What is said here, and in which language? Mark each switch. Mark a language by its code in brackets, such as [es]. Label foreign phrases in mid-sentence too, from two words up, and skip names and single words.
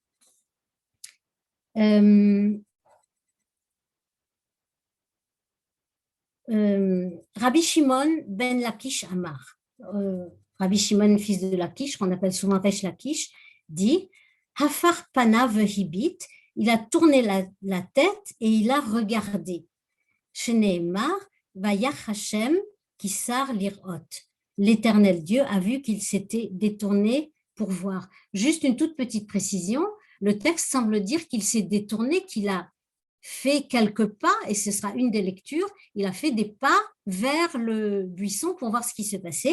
[he] רבי שמעון בן לקיש אמר רבי שמעון, [fr] fils de Lakish, qu'on appelle souvent Resh Lakish, dit [he] הפך פניו הביט, [fr] il a tourné la tête et il a regardé. [he] שנאמר וירא ה' כי סר לראות. [fr] L'Éternel Dieu a vu qu'il s'était détourné pour voir. Juste une toute petite précision, le texte semble dire qu'il s'est détourné, qu'il a fait quelques pas, et ce sera une des lectures, il a fait des pas vers le buisson pour voir ce qui se passait.